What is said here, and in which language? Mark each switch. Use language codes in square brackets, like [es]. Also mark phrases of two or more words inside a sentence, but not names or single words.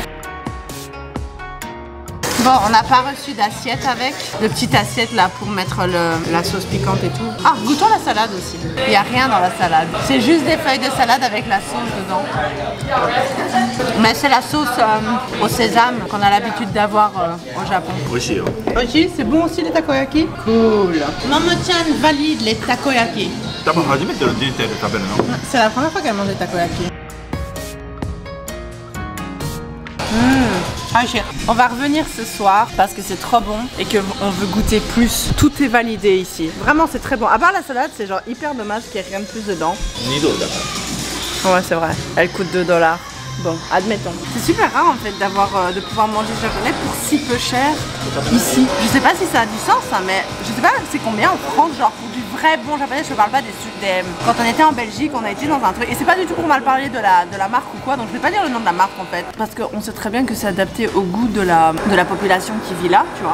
[fr] Bon, on n'a pas reçu d'assiette avec. De petites assiettes là pour mettre la sauce piquante et tout. Ah, goûtons la salade aussi. Il n'y a rien dans la salade. C'est juste des feuilles de salade avec la sauce dedans. Mais c'est la sauce au sésame qu'on a l'habitude d'avoir au Japon. [ja] おいしいよ. [fr] Oishi, c'est bon aussi les takoyaki? Cool. Momo-chan valide les takoyaki. [ja] 多分初めての人生で食べるの [fr] C'est la première fois qu'elle mange des takoyaki. On va revenir ce soir parce que c'est trop bon et qu'on veut goûter plus. Tout est validé ici. Vraiment, c'est très bon. À part la salade, c'est genre hyper dommage qu'il n'y ait rien de plus dedans. [ja] 2 ドルだから [fr] Ouais, c'est vrai. Elle coûte 2 $. Bon, admettons. C'est super rare en fait de pouvoir manger japonais pour si peu cher ici. Je sais pas si ça a du sens, hein, mais je sais pas c'est combien en France, genre pour du vrai bon japonais. Je parle pas des quand on était en Belgique, on a été dans un truc et c'est pas du tout pour mal parler de la marque ou quoi, donc je vais pas dire le nom de la marque en fait, parce qu'on sait très bien que c'est adapté au goût de la population qui vit là, tu vois.